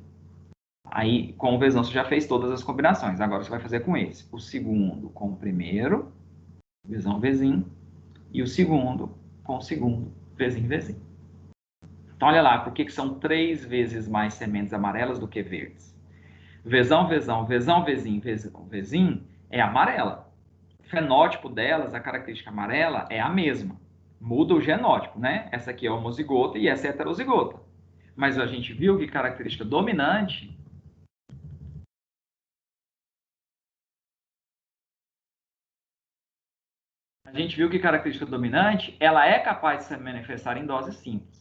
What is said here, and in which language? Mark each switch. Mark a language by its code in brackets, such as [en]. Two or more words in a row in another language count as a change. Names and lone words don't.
[pt] Aí, com o Vzão, você já fez todas as combinações. Agora, você vai fazer com esse. O segundo com o primeiro, Vzão, Vzinho. E o segundo com o segundo, Vzinho, Vzinho. Então, olha lá, por que são 3 vezes mais sementes amarelas do que verdes? Vezão, vezão, vezão, vezinho, vezão, vezinho é amarela. O fenótipo delas, a característica amarela, é a mesma. Muda o genótipo, né? Essa aqui é homozigota e essa é heterozigota. Mas a gente viu que característica dominante ela é capaz de se manifestar em doses simples.